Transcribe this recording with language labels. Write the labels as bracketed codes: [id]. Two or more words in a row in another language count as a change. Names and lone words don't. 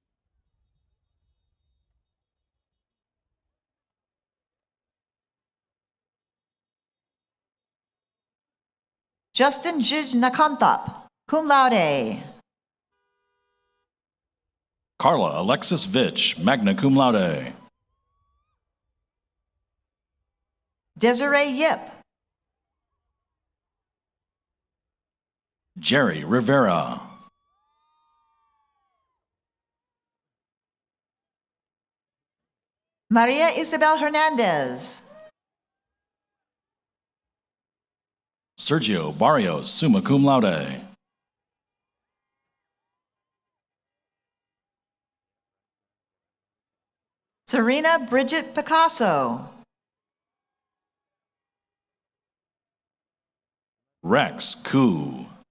[en] Justin Jij Nakantap, [la] cum laude. [en] Carla Alexis Vitch, [la] magna cum laude. [en] Desiree Yip. Jerry Rivera. Maria Isabel Hernandez. Sergio Barrios, [la] summa cum laude. [en] Serena Bridget Picasso. Rex Koo.